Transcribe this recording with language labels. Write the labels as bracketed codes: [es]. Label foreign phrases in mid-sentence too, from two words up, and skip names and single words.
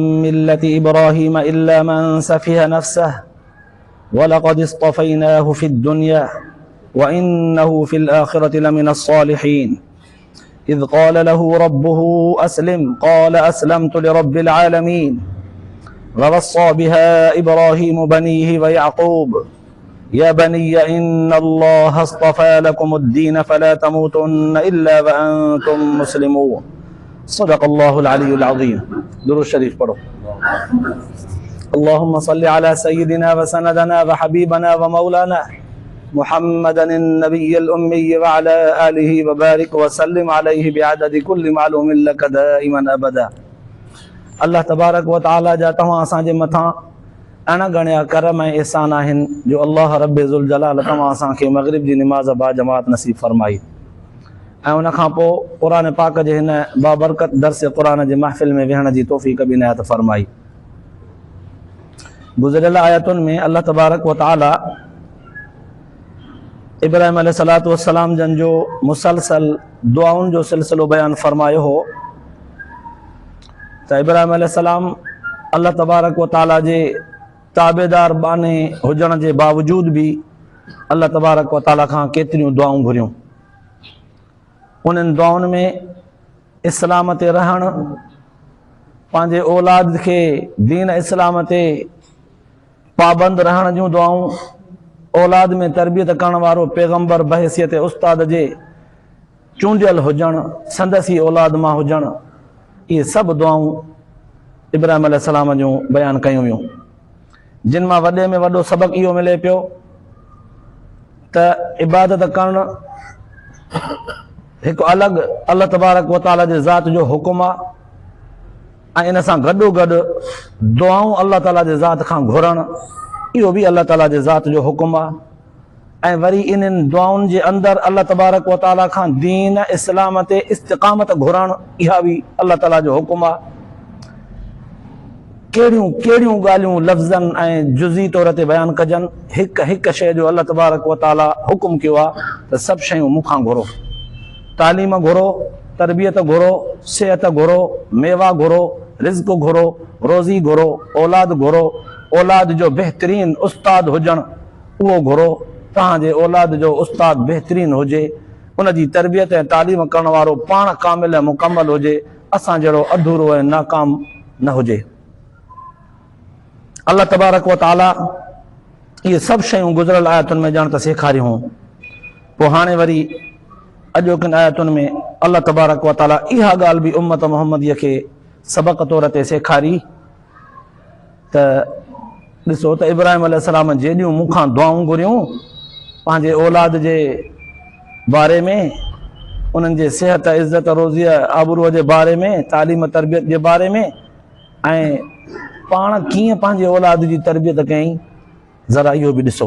[ar] ملة إبراهيم إلا من سفه نفسه ولقد اصطفيناه في الدنيا وإنه في الآخرة لمن الصالحين إذ قال له ربه أسلم قال أسلمت لرب العالمين ووصى بها إبراهيم بنيه ويعقوب يا بني إن الله اصطفى لكم الدين فلا تموتن إلا وأنتم مسلمون. صدق الله العلي العظيم. [sd] दुरूद शरीफ पढ़ो। [ar] اللهم صل على سيدنا وسندنا وحبيبنا ومولانا محمد النبي الأمي وعلى آله وبارك وسلم عليه بعدد كل معلوم لك دائما أبدا. الله تبارك وتعالى [sd] जा तव्हां असांजे मथां अणगणिया करम ऐं एहसान आहिनि जो अल्लाह रब्बे ज़ुल जलाल तव्हां असांखे मग़रिब जी निमाज़ बा जमात नसीब फरमाई ऐं उन खां पोइ क़ुरान पाक जे हिन बाबरकत दर्स क़ुरान जे महफ़िल में वेहण जी तौफ़ीक़ बि इनायत फरमाई। गुज़िरियल आयतुनि में [ar] الله تبارك وتعالى [sd] इब्राहीम [ar] عليه الصلاة والسلام [sd] जन जो मुसलसल दुआउनि जो सिलसिलो बयानु फरमायो हो त इब्राहीम अलैहिस्सलाम [ar] الله تبارك وتعالى [sd] जे ताबेदार बाने हुजण जे बावजूद भी [ar] الله تبارك وتعالى [sd] खां केतिरियूं दुआऊं घुरियूं। उन्हनि दुआउनि में इस्लाम ते रहणु, पंहिंजे औलाद खे दीन इस्लाम ते पाबंद रहण जूं दुआऊं, औलाद में तरबियत करण वारो पैगंबर बहैसियत उस्ताद जे चूंडियल हुजणु, संदसी औलाद मां हुजणु, इहे सभु दुआऊं इब्राहीम अलैहिस्सलाम जूं बयानु कयूं वियूं, जिन मां वॾे में वॾो सबक़ इहो मिले पियो त इबादत करणु हिकु अलॻि [ar] الله تبارك وتعالى [sd] जे ज़ात जो हुकुम आहे ऐं इन सां गॾोगॾु दुआऊं अल्लाह ताला जे ज़ात खां घुरणु इहो बि अल्लाह ताला जे ज़ात जो हुकुम आहे। ऐं वरी इन्हनि दुआउनि जे अंदरि [ar] الله تبارك وتعالى [sd] खां दीन इस्लाम ते इस्तिक़ामत घुरणु इहा बि अल्लाह ताला जो हुकुम आहे। कहिड़ियूं कहिड़ियूं ॻाल्हियूं लफ़्ज़नि ऐं जुज़ी तौर ते बयानु कजनि, हिकु हिकु शइ जो [ar] الله تبارك و [sd] तआला हुकुम कयो आहे त सभु शयूं मूंखां घुरो, तालीम घुरो, तरबियत घुरो, सिहत घुरो, मेवा घुरो, रिज़्क़ घुरो, रोज़ी घुरो, औलाद घुरो, औलाद जो बहितरीन उस्ताद हुजणु उहो घुरो, तव्हांजे औलाद जो उस्ताद बहितरीन हुजे, उनजी तरबियत ऐं तालीम करण वारो पाण कामिल ऐं मुकमल हुजे, असां जहिड़ो अधूरो ऐं नाकाम न हुजे। [ar] الله تبارك وتعالى [sd] इहे सभु शयूं गुज़िरियल आयतुनि में ॼाण त सेखारियूं। पोइ हाणे वरी अॼोकिन आयतुनि में [ar] الله تبارك وتعالى [sd] इहा ॻाल्हि बि उम्मत मुहम्मदीअ खे सबक़ तौर ते सेखारी त ॾिसो त इब्राहीम अलैहिस्सलाम जेॾियूं मूंखां दुआऊं घुरियूं पंहिंजे औलाद जे बारे में, उन्हनि जे सिहत इज़त रोज़ीअ आबरूअ जे बारे में, तालीम तरबियत जे बारे में, ऐं पाण कीअं पंहिंजे औलाद जी तरबियत कयईं, ज़रा इहो बि ॾिसो।